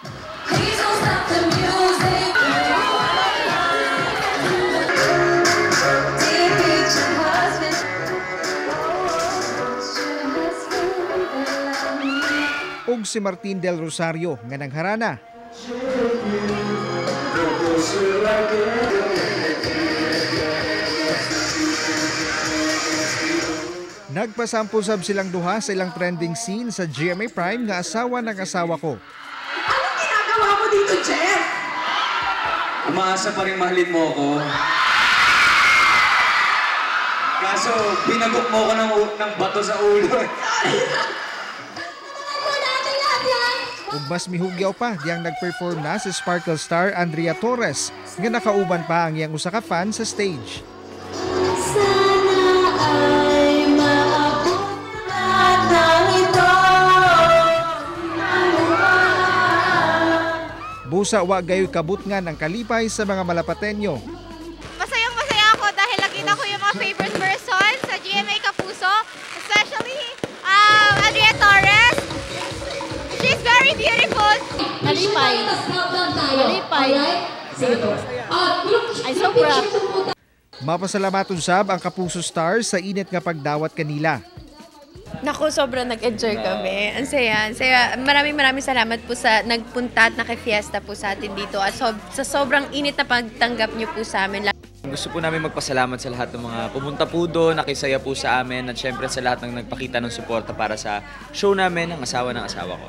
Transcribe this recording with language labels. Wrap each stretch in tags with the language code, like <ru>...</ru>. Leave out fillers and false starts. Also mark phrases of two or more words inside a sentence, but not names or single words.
<ceb>Ug si Martin Del Rosario nga nagharana. Nagpasampo-sab silang duha sa ilang</ceb> <en>trending scene</en> <ceb>sa GMA Prime nga asawa ng asawa ko.</ceb> <tl>Anong ginagawa mo dito, Jeff? Umaasa pa rin mahalin mo ako. Kaso, binagok mo ko ng bato sa ulo.</tl> <ceb>Ug mas mihugyaw pa diyang nag-perform na si Sparkle star Andrea Torres nga nakauban pa ang iyang usa ka fan sa stage. Busa wa gayoy kabutngan ang kalipay sa mga Malapateño.</ceb> <tl>Masayang-masaya ako dahil nakita ko yung mga</tl> <en>favorite person</en> <tl>sa GMA Kapuso,</tl> <en>especially Andrea Torres. She's very beautiful. Kalipay. I'm so proud.</en> <ceb>Mapasalamat usab ang Kapuso stars sa init nga pagdawat kanila.</ceb> <tl>Naku, sobrang nag-enjoy kami. Ang saya, ang saya. Maraming salamat po sa nagpunta at nakifiesta po sa atin dito. At sa sobrang init na pagtanggap niyo po sa amin. Gusto po namin magpasalamat sa lahat ng mga pumunta po doon, nakisaya po sa amin, at syempre sa lahat ng nagpakita ng suporta para sa show namin ng asawa ko.</tl>